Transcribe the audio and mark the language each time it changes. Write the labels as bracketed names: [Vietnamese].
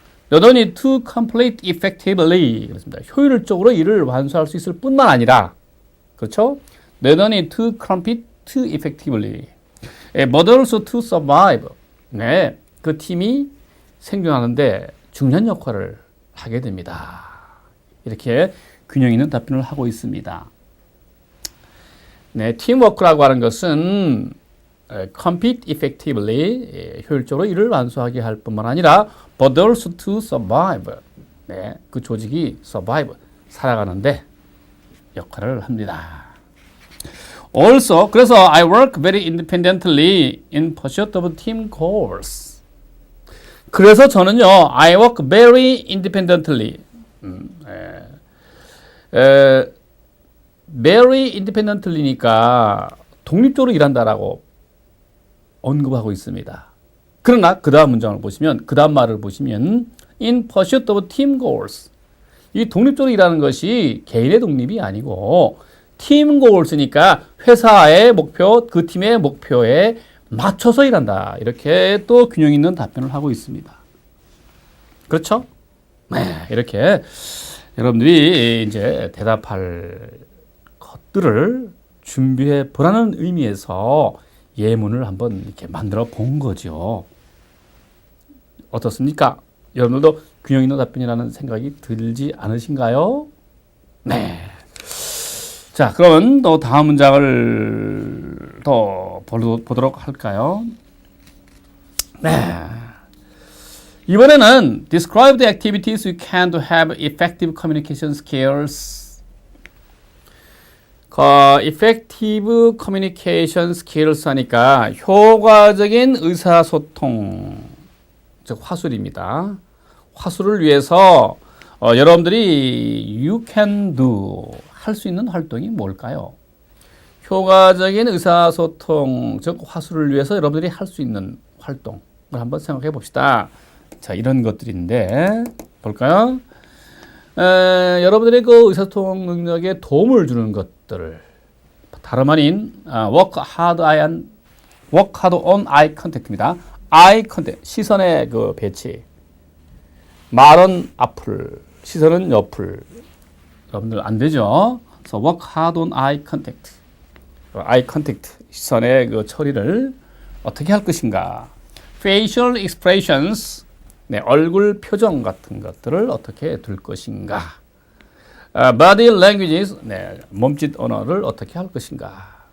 [English] not only to complete effectively [Korean] 그렇습니다. 효율적으로 일을 완수할 수 있을 뿐만 아니라 그렇죠? [English] not only to complete effectively but also to survive. [Korean] 네, 그 팀이 생존하는데 중요한 역할을 하게 됩니다. 이렇게 균형 있는 답변을 하고 있습니다. 네, 팀워크라고 하는 것은 [English] compete effectively [Korean] 효율적으로 일을 완수하게 할 뿐만 아니라 [English] but also to survive. [Korean] 네, 그 조직이 survive 살아가는데 역할을 합니다. [English] Also, [Korean] 그래서 [English] I work very independently in pursuit of team goals. [Korean] 그래서 저는요, [English] I work very independently. very independently [Korean] 니까 독립적으로 일한다라고 언급하고 있습니다. 그러나 그 다음 문장을 보시면, 그 다음 말을 보시면 [English] in pursuit of team goals. [Korean] 이 독립적으로 일하는 것이 개인의 독립이 아니고 팀 goals니까 회사의 목표, 그 팀의 목표에 맞춰서 일한다. 이렇게 또 균형 있는 답변을 하고 있습니다. 그렇죠? 네, 이렇게 여러분들이 이제 대답할 것들을 준비해 보라는 의미에서 예문을 한번 이렇게 만들어 본 거죠. 어떻습니까? 여러분들도 균형 있는 답변이라는 생각이 들지 않으신가요? 네. 자, 그러면 또 다음 문장을 더 보도록 할까요? 네. [English] 이번에는 describe the activities you can to have effective communication skills. effective communication skills [Korean] 하니까 효과적인 의사소통, 즉 화술입니다. 화술을 위해서 여러분들이 [English] you can do [Korean] 할 수 있는 활동이 뭘까요? 효과적인 의사소통, 즉 화술을 위해서 여러분들이 할 수 있는 활동을 한번 생각해 봅시다. 자, 이런 것들인데 볼까요? 여러분들의 그 의사소통 능력에 도움을 주는 것들을 다름 아닌 [English] work hard on eye contact [Korean] 입니다. eye contact, 시선의 그 배치. 말은 앞을, 시선은 옆을. 여러분들 안 되죠? 그래서 [English] work hard on eye contact. [Korean] eye contact, 시선의 그 처리를 어떻게 할 것인가. facial expressions, 네, 얼굴 표정 같은 것들을 어떻게 둘 것인가. body languages, 네, 몸짓 언어를 어떻게 할 것인가.